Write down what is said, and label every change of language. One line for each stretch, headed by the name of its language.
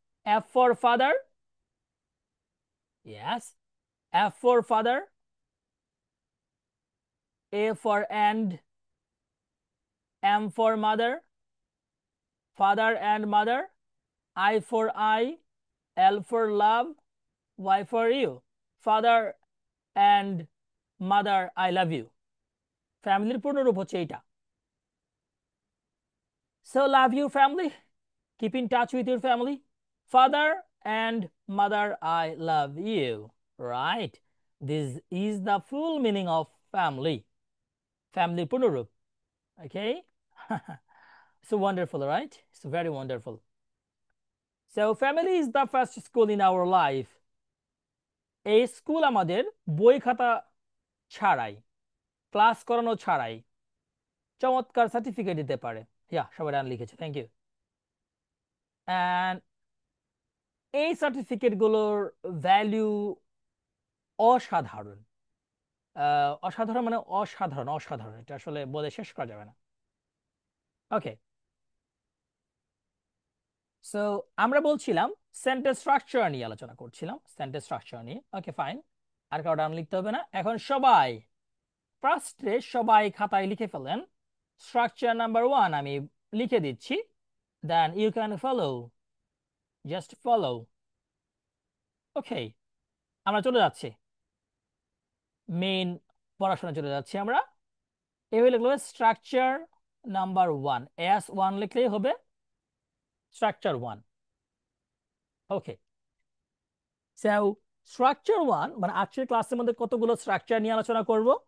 English: F for father, yes, F for father, A for and, M for mother, father and mother, I for I, L for love, Y for you, father and mother I love you.
Bangla: ফ্যামিলির পূর্ণরূপ হচ্ছে এইটা।
English: So love your family, keep in touch with your family. Father and mother, I love you. Right? This is the full meaning of family. Family
Bangla: punurup.
English: Okay? So wonderful, right? It's very wonderful. So family is the first school in our life.
Bangla: এই school আমাদের বই খাতা ছাড়াই, class করানো ছাড়াই চমৎকার certificate দিতে পারে। ইয়া, সবাই ডান লিখেছে,
English: Thank you.
Bangla: অ্যান্ড এই সার্টিফিকেট গুলোর ভ্যালু অসাধারণ। অসাধারণ মানে অসাধারণ, অসাধারণ, এটা আসলে বলে শেষ করা যাবে না। ওকে, সো আমরা বলছিলাম সেন্টেন্স স্ট্রাকচার নিয়ে আলোচনা করছিলাম, সেন্টেন্স স্ট্রাকচার নিয়ে। ওকে ফাইন, আর কারো নাম লিখতে হবে না। এখন সবাই ফার্স্টে সবাই খাতায় লিখে ফেলেন স্ট্রাকচার নাম্বার 1, আমি লিখে দিচ্ছি।
English: then you can follow, just follow.
Bangla: ওকে, আমরা চলে যাচ্ছি মেইন পড়াশোনা, চলে যাচ্ছি আমরা। এভাবে লিখলে স্ট্রাকচার নাম্বার 1, S1 লিখলেই হবে স্ট্রাকচার 1। ওকে, সো স্ট্রাকচার 1 মানে আজকের ক্লাসের মধ্যে কতগুলো স্ট্রাকচার নিয়ে আলোচনা করব।